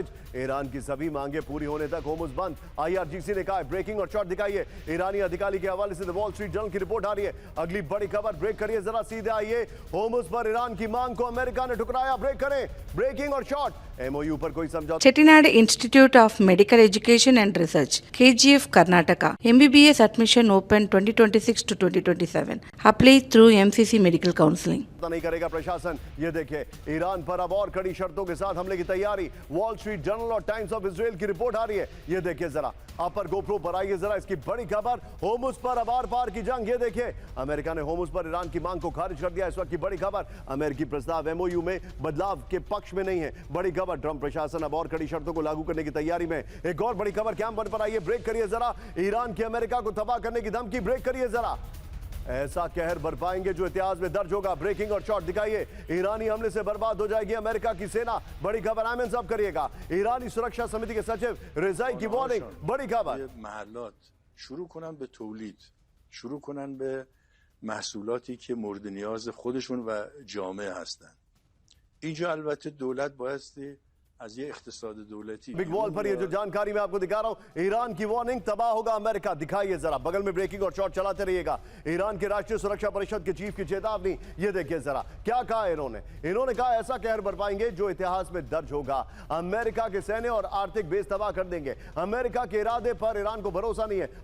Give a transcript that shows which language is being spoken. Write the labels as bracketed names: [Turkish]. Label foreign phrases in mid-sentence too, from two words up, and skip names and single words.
[Hindi] ईरान की सभी मांगे पूरी होने तक होर्मुज बंद, IRGC ने कहा। ब्रेकिंग और शॉट दिखाइए, ईरानी अधिकारी के हवाले से द वॉल स्ट्रीट जर्नल की रिपोर्ट आ रही है। अगली बड़ी खबर, ब्रेक करिए जरा, सीधे आइए। होर्मुज पर ईरान की मांग को अमेरिका ने ठुकराया, ब्रेक करें। ब्रेकिंग और शॉट, MOU पर कोई समझौता। [English] Chettinad Institute of Medical Education and Research, KGF Karnataka, MBBS admission open 2026 to 2027. Apply through MCC Medical Counseling. [Hindi] नहीं करेगा प्रशासन। ये देखिए, ईरान पर अब और कड़ी शर्तों के साथ हमले की तैयारी। वॉल स्ट्रीट जर्नल और टाइम्स ऑफ इजराइल की रिपोर्ट आ रही है। ये देखिए जरा, अपर गोप्रो पर आइए जरा, इसकी बड़ी खबर। होर्मुज पर अब आर पार की जंग। ये देखिए, अमेरिका ने होर्मुज पर ईरान की मांग को खारिज कर दिया। इस वक्त की बड़ी खबर, अमेरिकी प्रस्ताव MOU में बदलाव के पक्ष में नहीं है। बड़ी खबर, ट्रंप प्रशासन अब और कड़ी शर्तों को लागू करने की तैयारी में। एक और बड़ी खबर कैंप पर आइए, ब्रेक करिए जरा। ईरान की अमेरिका को तबाह करने की धमकी, ब्रेक करिए जरा। ऐसा कहर बरपाएंगे जो इतिहास में दर्ज होगा। ब्रेकिंग और शॉट दिखाइए, ईरानी हमले से बर्बाद हो जाएगी अमेरिका की सेना। बड़ी खबर, आमिन साहब करिएगा। ईरानी सुरक्षा समिति के सचिव रिजाई की वार्निंग, बड़ी खबर। [Persian] محلات شروع کنن به تولید، شروع کنن به محصولاتی که مورد نیاز خودشون و جامعه هستن. اینجا البته دولت بایستی از یه اقتصاد دولتی [English] big wall [Hindi] पर ये जो जानकारी मैं आपको दिखा रहा हूं, ईरान की वार्निंग, तबाह होगा अमेरिका। दिखाइए जरा, बगल में ब्रेकिंग और शॉट चलाते रहिएगा। ईरान के राष्ट्रीय सुरक्षा परिषद के चीफ की चेतावनी, ये देखिए जरा, क्या कहा इन्होंने कहा ऐसा कहर बरपाएंगे जो इतिहास में दर्ज होगा। अमेरिका के सैन्य और आर्थिक बेस तबाह कर देंगे। अमेरिका के इरादे पर ईरान को भरोसा नहीं है।